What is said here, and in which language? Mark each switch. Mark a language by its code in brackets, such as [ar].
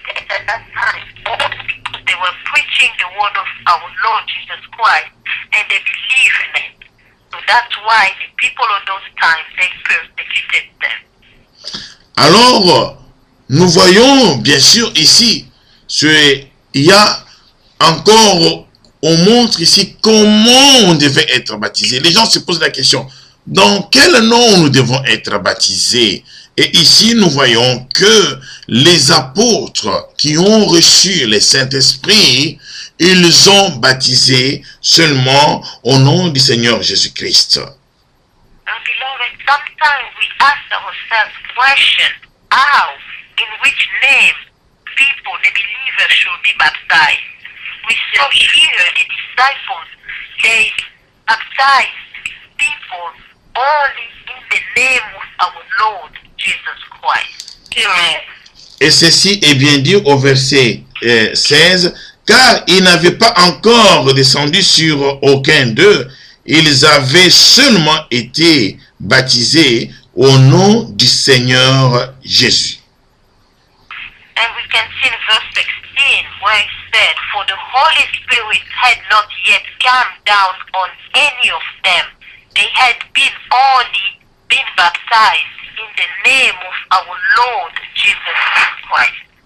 [en] At that time, they were preaching the word of our Lord Jesus Christ, and they believed in it. So that's why the people of those times, they persecuted them. [fr] Alors, nous voyons bien sûr ici, il y a encore, on montre ici comment on devait être baptisé. Les gens se posent la question, dans quel nom nous devons être baptisés? Et ici, nous voyons que les apôtres qui ont reçu le Saint-Esprit, ils ont baptisé seulement au nom du Seigneur Jésus-Christ. [en] And beloved, sometimes we ask ourselves questions, how, in which name people, the believers, should be baptized. We saw here the disciples, they baptized people only in the name of our Lord Jesus Christ. Amen. [fr] Et ceci est bien dit au verset 16, car ils n'avaient pas encore descendu sur aucun d'eux, ils avaient seulement été baptisés au nom du Seigneur Jésus. [en] And we can see in verse 16 where it said, for the Holy Spirit had not yet come down on any of them, they had been baptized in the name of our Lord Jesus Christ.